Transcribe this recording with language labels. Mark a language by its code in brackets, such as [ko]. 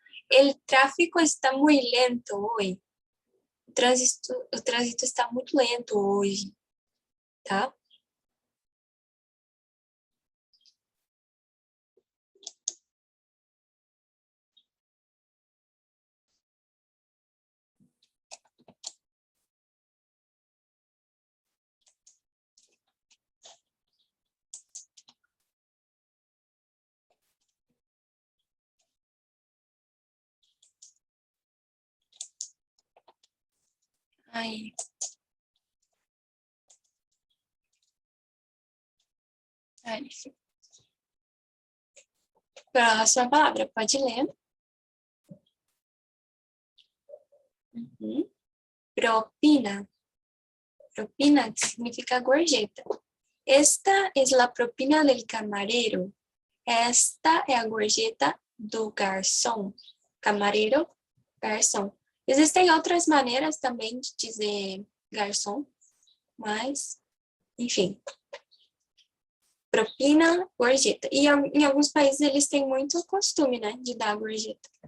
[es] El tráfico está muy lento hoy. [pt] O trânsito está muito lento hoje, tá? Aí. Aí. Próxima palavra, pode ler. Propina. Propina significa gorjeta. [es] Esta es la propina del camarero. [pt] Esta é a gorjeta do garçom. Camareiro, garçom. Existem outras maneiras também de dizer garçom, mas, enfim. Propina, gorjeta. E em alguns países eles têm muito costume, né, de dar gorjeta.